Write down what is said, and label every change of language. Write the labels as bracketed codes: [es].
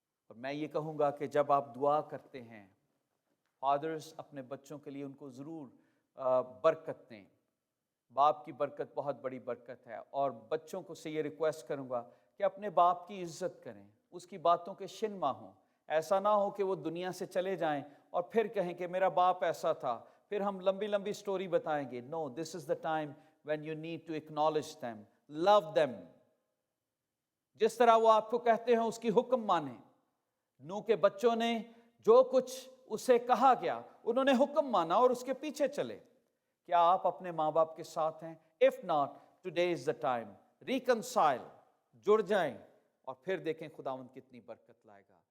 [hi] और मैं ये कहूँगा कि जब आप दुआ करते हैं, फादर्स अपने बच्चों के लिए उनको ज़रूर बरकत दें। बाप की बरकत बहुत बड़ी बरकत है, और बच्चों को से ये रिक्वेस्ट करूँगा कि अपने बाप की इज्जत करें, उसकी बातों के शिनमा हों। ऐसा ना हो कि वो दुनिया से चले जाएं और फिर कहें कि मेरा बाप ऐसा था, फिर हम लंबी लंबी स्टोरी बताएंगे। [en] No, this is the time when you need to acknowledge them, love them. [hi] जिस तरह वो आपको कहते हैं उसकी हुक्म माने। नूह के बच्चों ने जो कुछ उसे कहा गया उन्होंने हुक्म माना और उसके पीछे चले। क्या आप अपने माँ बाप के साथ हैं? [en] If not, today is the time. [hi] Reconcile, जुड़ जाएं और फिर देखें खुदावंद कितनी बरकत लाएगा।